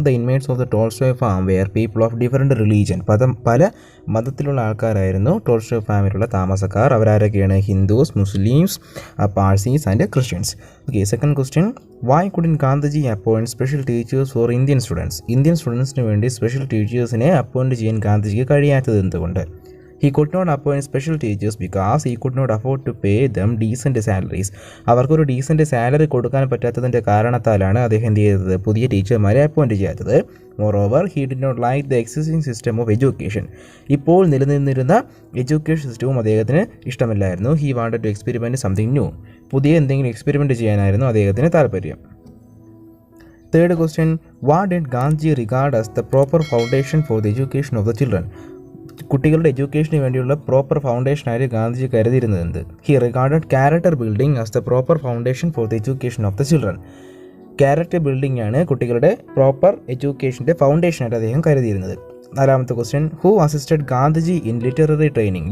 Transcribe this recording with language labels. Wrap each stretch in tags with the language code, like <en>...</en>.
<en>The inmates of the Tolstoy farm were people of different religion.</en> <ml>പല മതത്തിലുള്ള ആൾക്കാരായിരുന്നു Tolstoy ഫാമിലുള്ള താമസക്കാർ. അവരാരൊക്കെയാണ്?</ml> <en>Hindus, Muslims, Parsees and Christians. Okay, second question, why couldn't Gandhiji appoint special teachers for Indian students?</en> <ml>Indian സ്റ്റുഡൻസിന് വേണ്ടി special ടീച്ചേഴ്സിനെ appoint ചെയ്യാൻ ഗാന്ധിജിക്ക് കഴിയാത്തത് എന്തുകൊണ്ട്?</ml> <en>He could not appoint special teachers because he could not afford to pay them decent salaries.</en> <ml>അവർക്കൊരു decent salary കൊടുക്കാൻ പറ്റാത്തതിൻ്റെ കാരണത്താലാണ് അദ്ദേഹം എന്ത് ചെയ്തത്? പുതിയ ടീച്ചർമാരെ അപ്പോയിൻറ്റ് ചെയ്യാത്തത്.</ml> <en>Moreover, he did not like the existing system of education.</en> <ml>ഇപ്പോൾ നിലനിന്നിരുന്ന എഡ്യൂക്കേഷൻ സിസ്റ്റവും അദ്ദേഹത്തിന് ഇഷ്ടമല്ലായിരുന്നു.</ml> <en>He wanted to experiment something new.</en> <ml>പുതിയ എന്തെങ്കിലും എക്സ്പെരിമെൻറ്റ് ചെയ്യാനായിരുന്നു അദ്ദേഹത്തിന് താല്പര്യം.</ml> <en>Third question, what did Gandhi regard as the proper foundation for the education of the children?</en> <ml>കുട്ടികളുടെ എഡ്യൂക്കേഷന് വേണ്ടിയുള്ള പ്രോപ്പർ ഫൗണ്ടേഷനായി ഗാന്ധിജി കരുതിയിരുന്നത് എന്ത്?</ml> <en>He regarded character building as the proper foundation for the education of the children.</en> <ml>Character building ആണ് കുട്ടികളുടെ proper എഡ്യൂക്കേഷൻ്റെ ഫൗണ്ടേഷനായിട്ട് അദ്ദേഹം കരുതിയിരുന്നത്.</ml> <en>നാലാമത്തെ question, who assisted Gandhiji in literary training?</en>